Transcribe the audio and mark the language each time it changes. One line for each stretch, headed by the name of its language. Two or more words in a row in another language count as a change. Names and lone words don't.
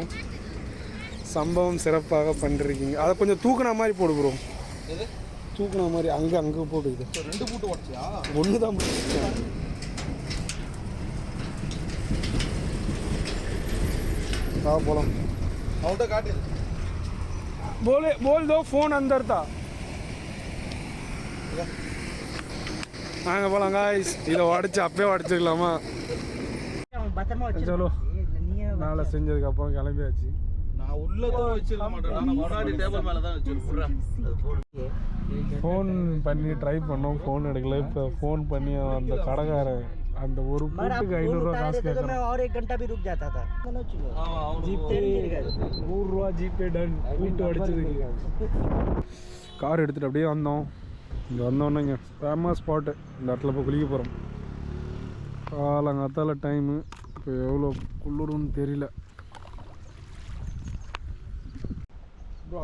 Tamil: சம்பவம் சிறப்பாக பண்ணிருக்கீங்க. அதை கொஞ்சம் தூக்குன மாதிரி போடு ப்ரோ. தூக்குன மாதிரி அங்கே போட்டுக்குது. 2 பூட்டு உடச்சியா? ஒன்று தான் போட்டு. போகலாம். அவன்கிட்ட காட்டு.
Hindi: बोल दो फोन अंदर था.
Tamil: நாங்கள் போகலாம் காய்ஸ். இதை உடச்சி அப்பயே உடச்சிக்கலாமா? சலோ நாளை செஞ்சதுக்கப்புறம் கிளம்பியாச்சு. நான் உள்ளதான் வச்சிருக்க மாட்டேன். நான் முன்னாடி டேபிள் மேலே தான் வச்சிருக்கேன். ஃபோன் பண்ணி ட்ரை பண்ணோம், ஃபோன் எடுக்கல. இப்போ ஃபோன் பண்ணி அந்த கடைக்காரன் அந்த ஒரு பூட்டுக்கு 500 ரூபா காசு கேட்குறேன்.
Hindi: और 1 घंटा भी रुक जाता था.
Tamil: ஜிபே 100 ரூபா ஜிபே டன். பூட்டு அடிச்சதுக்கு கார் எடுத்துகிட்டு அப்படியே வந்தோம். இங்கே வந்தோன்னே இங்கே ஃபேமஸ் ஸ்பாட்டு. இந்த இடத்துல போய் குளிக்க போகிறோம். காலங்காத்தால டைமு. இப்போ எவ்வளோ குளிருன்னு தெரியல ப்ரோ.